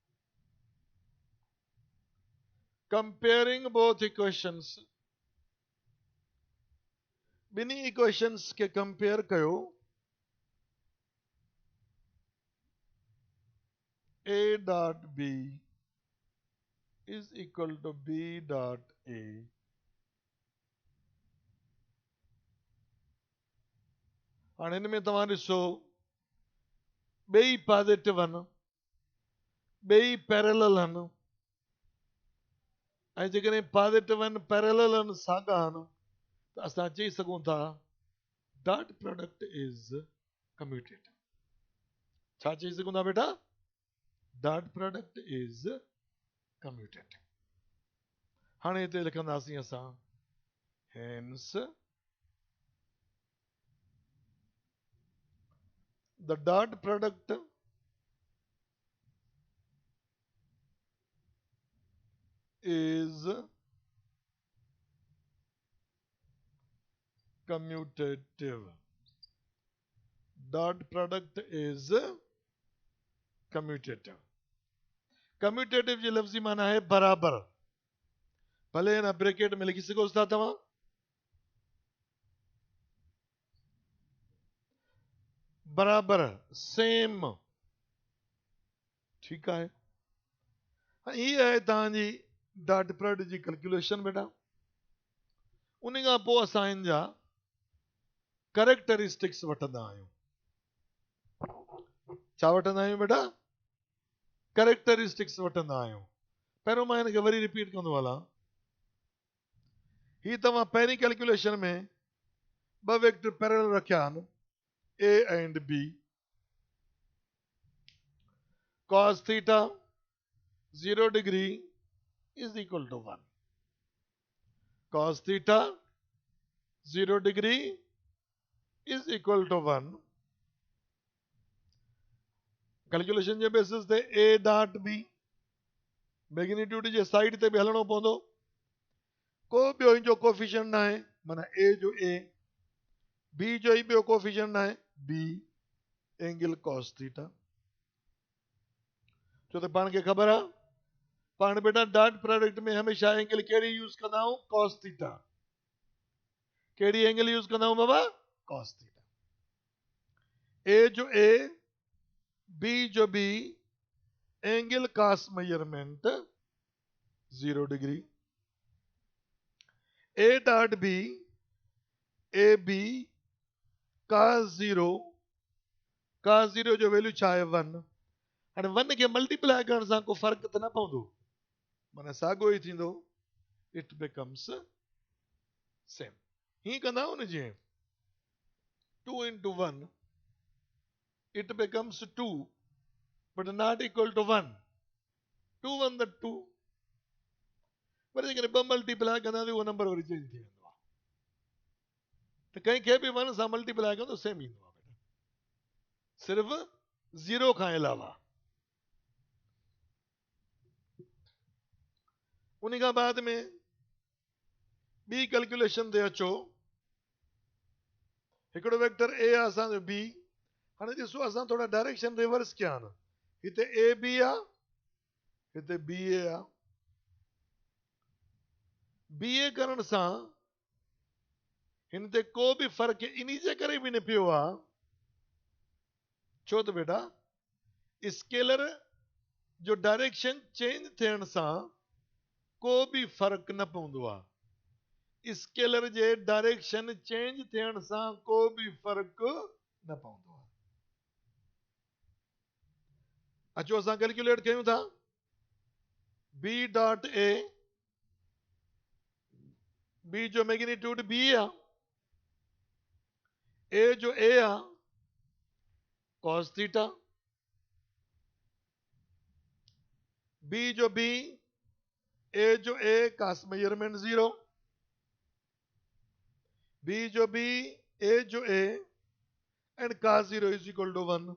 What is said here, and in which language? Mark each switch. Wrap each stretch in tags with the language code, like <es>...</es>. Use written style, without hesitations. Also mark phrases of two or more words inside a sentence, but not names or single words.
<en>Comparing both equations,</en> <sd>ॿिन्ही इक्वेशंस खे कंपेयर कयो।</sd> <en>A dot B is equal to B dot A।</en> <sd>हाणे हिन में तव्हां ॾिसो ॿई पॉजिटिव आहिनि, ॿई पैरेलल आहिनि, ऐं जेकॾहिं पॉजिटिव आहिनि पैरेलल आहिनि साॻा आहिनि त असां चई सघूं था</sd> <en>dot product is commutative.</en> <sd>छा चई सघूं था बेटा?</sd> <en>dot product is commutative.</en> <sd>हाणे हिते लिखंदासीं असां हेंस</sd> <en>the dot product is commutative। dot product is commutative।</en> <sd>commutative जी लफ्जी माना है बराबर। भले ना ब्रैकेट में लिखी सको था तव्हां, बराबर सेम, ठीक है। ये है तव्हांजी डॉट प्रोडक्ट जी कैलकुलेशन बेटा। उन खां पोइ असां इन जा करेक्टरिस्टिक्स वठंदा आहियूं। छा वठंदा आहियूं बेटा? करेक्टरिस्टिक्स वठंदा आहियूं। पहिरों मां हिनखे वरी रिपीट कंदो हलां। ही तव्हां पहिरीं कैलकुलेशन में ॿ वेक्टर पैरेलल रखिया आहिनि A एंड B।</sd> <en>cos theta 0 degree is equal to 1। cos theta 0 degree is equal to 1।</en> <sd>कैलकुलेशन जे बेसिस ते A डॉट B मैग्नीट्यूड जे साइड ते बि हलणो पवंदो। को ॿियो जो कोफिशिएंट न आहे, माना A जो A, B जो ही ॿियो कोफिशिएंट न आहे B, एंगल cos थीटा। छो त पाण खे ख़बर आहे पाण बेटा डॉट प्रोडक्ट में हमेशा एंगल कहिड़ी यूज़ कंदा आहियूं? cos थीटा। कहिड़ी एंगल यूज़ कंदा आहियूं बाबा? cos थीटा। A जो A, B जो B, एंगल cos मेजरमेंट 0 डिग्री। A डॉट B, ए बी cos 0, cos 0 जो वैल्यू छा आहे 1। हाणे 1 खे मल्टीप्लाई करण सां को फर्क त न पवंदो, माना साॻियो ई थींदो।</sd> <en>it becomes same.</en> <sd>ही कंदा आहियूं न जीअं</sd> <en>2 into 1 it becomes 2 but not equal to 1। 2 1 the 2।</en> <sd>वरी जेकॾहिं 2 मल्टीप्लाई कंदा उहो नंबर वरी चेंज थी वेंदो आहे। त कंहिंखे बि 1 सां मल्टीप्लाई कंदो सेम ईंदो आहे बेटा, सिर्फ़ 0 खां अलावा। उन खां बाद में ॿी कैलकुलेशन ते अचो। हिकिड़ो वेक्टर ए आहे असांजो बी। हाणे ॾिसो असां थोरा डायरेक्शन रिवर्स कया आहिनि। हिते ए बी आहे, हिते बी ए आहे। बी ए करण सां हिन ते को बि फ़र्क़ु इन जे करे बि न पियो आहे, छो त बेटा स्केलर जो डायरेक्शन चेंज थियण सां को बि फ़र्क़ु न पवंदो आहे। स्केलर जे डायरेक्शन चेंज थियण सां को बि फ़र्क़ु न पवंदो आहे। अचो असां कैलकुलेट कयूं था। बी डॉट ए, बी जो मैग्नीट्यूड बी आहे, ए जो ए आहे cos थीटा, बी जो बी, ए जो ए cos मेजरमेंट 0, बी जो बी, ए जो ए एंड cos 0</sd> <en>is equal to 1.</en>